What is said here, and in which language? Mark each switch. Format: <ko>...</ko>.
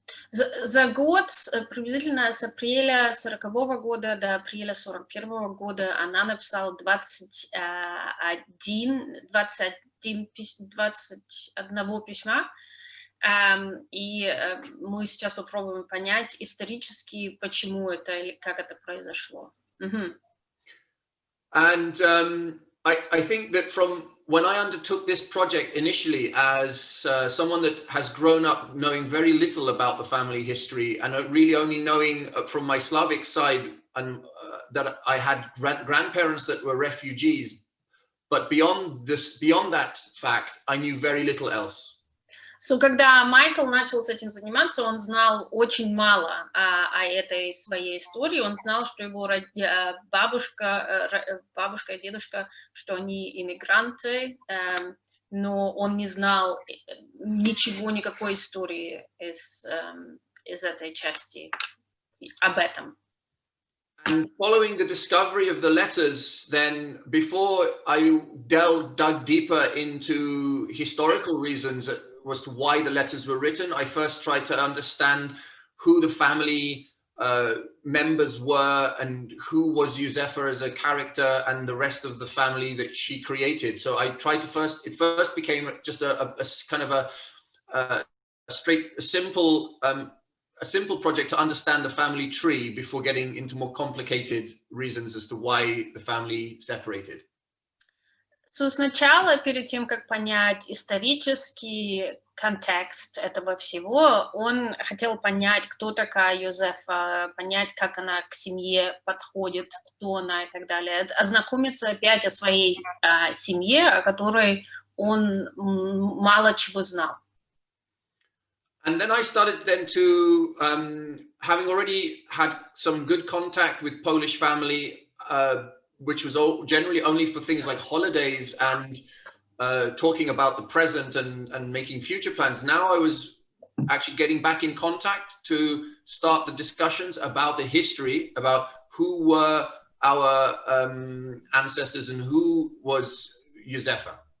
<ru>За год, приблизительно с апреля 40-го года до апреля 41-го года, она написала 21 письма, и мы сейчас попробуем понять исторически, почему это или как это произошло.</ru> <en>And I think that from when I undertook this project initially as someone that has grown up knowing very little about the family history and really only knowing from my Slavic side and that I had grandparents that were refugees, but beyond that fact, I knew very little else.</en> <ru>So, когда Майкл начал с этим заниматься, он знал очень мало о этой своей истории. Он знал, что его бабушка и дедушка, что они иммигранты, но он не знал ничего, никакой истории из этой части об этом.</ru> <en>And following the discovery of the letters, then before I dug deeper into historical reasons as to why the letters were written, I first tried to understand who the family members were and who was Юзефа as a character and the rest of the family that she created. So I tried to it first became just a kind of a simple project to understand the family tree before getting into more complicated reasons as to why the family separated.</en> <ru>So, сначала, перед тем, как понять исторический контекст этого всего, он хотел понять, кто такая Юзефа, понять, как она к семье подходит, кто она и так далее, ознакомиться опять о своей семье, о которой он мало чего знал.</ru> <en>And then I started then to, having already had some good contact with Polish family, which was generally only for things like holidays and talking about the present and making future plans. Now I was actually getting back in contact to start the discussions about the history, about who were our ancestors and who was Юзефа.</en>